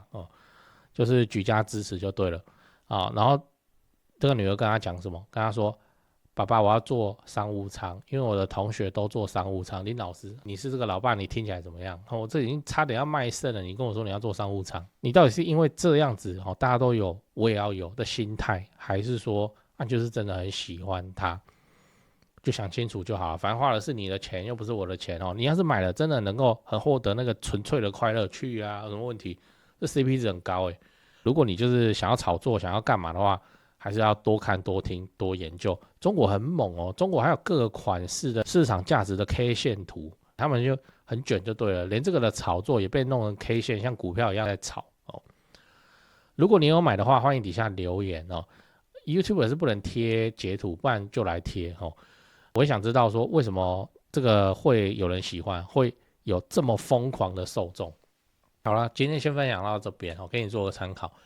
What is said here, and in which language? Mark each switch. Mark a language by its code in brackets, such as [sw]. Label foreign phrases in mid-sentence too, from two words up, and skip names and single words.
[zh] 就是舉家支持就對了啊。然後這個女兒跟他講什麼？跟他說：“爸爸，我要坐商務艙，因為我的同學都坐商務艙。林老師，你是這個老爸，你聽起來怎麼樣？我這已經差點要賣腎了，你跟我說你要坐商務艙，你到底是因為這樣子大家都有，我也要有的心態，還是說就是真的很喜歡他？就想清楚就好了。反正花的是你的錢，又不是我的錢哦。你要是買了，真的能夠很獲得那個純粹的快樂，去啊，有什麼問題？這 CP 值很高欸。如果你就是想要炒作，想要幹嘛的話，還是要多看多聽多研究。中國很猛哦，中國還有各個款式的市場價值的 K 線圖，他們就很卷就對了，連這個的炒作也被弄成 K 線，像股票一樣在炒哦。如果你有買的話，歡迎底下留言哦。YouTube 是不能貼截圖，不然就來貼哦。我也想知道說為什麼這個會有人喜歡，會有這麼瘋狂的受眾。好了，今天先分享到這邊，給你做個參考。